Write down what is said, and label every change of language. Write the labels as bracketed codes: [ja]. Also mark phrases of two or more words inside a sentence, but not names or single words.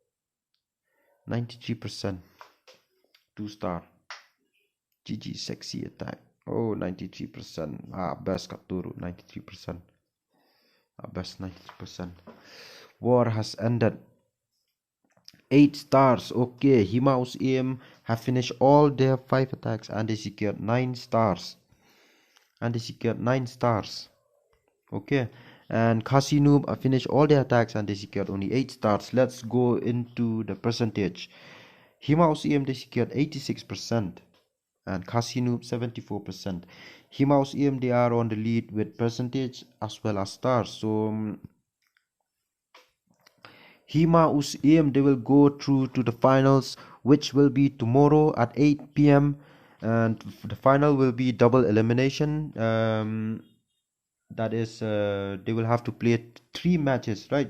[en] 93%. 2-star. GG, sexy attack. Oh, 93%. Best Katuru, 93%. Best 93%. War has ended. 8 stars. Okay, Hima syiem have finished all their 5 attacks and they secured 9 stars. Okay, and Khasi noob finished all their attacks and they secured only 8 stars. Let's go into the percentage. Hima syiem they secured 86% and Khasi noob 74%. Hima syiem they are on the lead with percentage as well as stars. So Hima syiem they will go through to the finals, which will be tomorrow at 8 p.m. and the final will be double elimination. That is, they will have to play 3 matches, right?